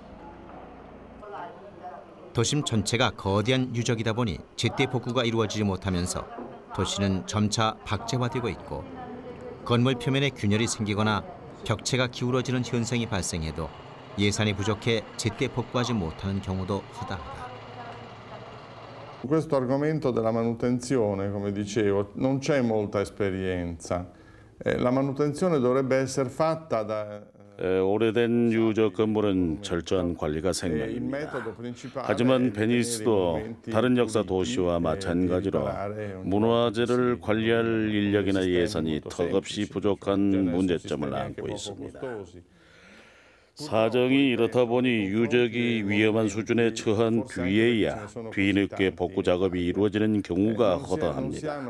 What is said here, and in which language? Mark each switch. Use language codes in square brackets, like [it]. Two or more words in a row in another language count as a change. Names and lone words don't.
[ko] 도심 전체가 거대한 유적이다 보니 제때 복구가 이루어지지 못하면서 도시는 점차 박제화되고 있고 건물 표면에 균열이 생기거나 벽체가 기울어지는 현상이 발생해도 예산이 부족해 제때 복구하지 못하는 경우도 허다하다. [it] Questo argomento della manutenzione, come dicevo, non c'è molta esperienza. La manutenzione dovrebbe essere fatta da [ko] 오래된 유적 건물은 철저한 관리가 생명입니다. 하지만 베니스도 다른 역사 도시와 마찬가지로 문화재를 관리할 인력이나 예산이 턱없이 부족한 문제점을 안고 있습니다. 사정이 이렇다 보니 유적이 위험한 수준에 처한 뒤에야 뒤늦게 복구 작업이 이루어지는 경우가 허다합니다.